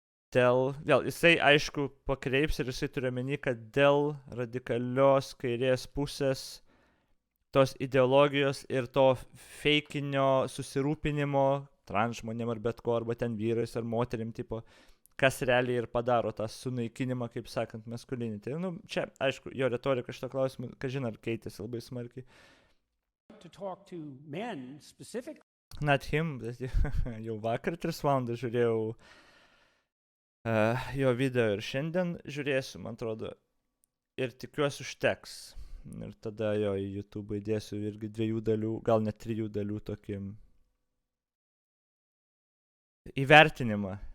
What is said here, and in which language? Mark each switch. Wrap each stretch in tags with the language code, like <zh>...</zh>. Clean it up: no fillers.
<lt>Vėl, jisai aišku pakreips ir jisai turi omeny, kad dėl radikalios kairės pusės tos ideologijos ir to feikinio susirūpinimo trans žmonėm ar bet ko, arba ten vyrais ar moterim, tipo, kas realiai ir padaro tą sunaikinimą, kaip sakant, masculinity. Čia, aišku, jo retorika šito klausimu, kažin ar keitėsi labai smarkiai.</lt> <en>To talk to men specifically. Not him,</en> <lt>bet jau vakar 3 valandas žiūrėjau jo video ir šiandien žiūrėsiu, man atrodo, ir tikiuosi užteks. Ir tada jo į YouTube įdėsiu irgi 2 dalių, gal net 3 dalių tokį įvertinimą.</lt>